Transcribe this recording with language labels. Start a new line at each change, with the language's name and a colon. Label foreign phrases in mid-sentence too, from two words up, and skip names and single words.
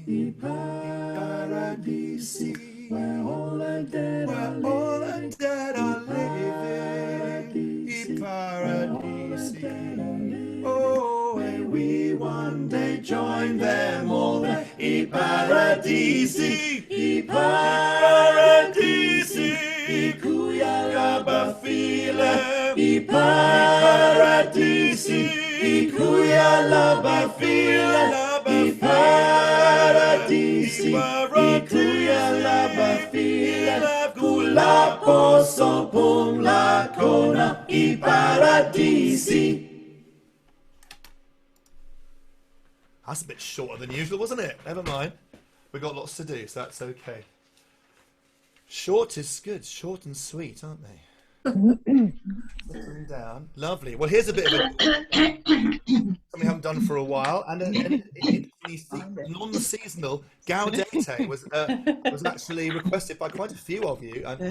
English: I paradisi, where all the dead are living. I paradisi, oh, may we one day join them all there.
Zulu: I paradisi, ikuya labafile. I paradisi, ikuya labafile. I paradisi, ikuya labafile. Kula poso pum la kona. I paradisi.
English: That's a bit shorter than usual, wasn't it? Never mind. We've got lots to do, so that's okay. Short is good. Short and sweet, aren't they? Put them down. Lovely. Well, here's a bit of something we haven't done for a while, and non-seasonal Gaudete was actually requested by quite a few of you.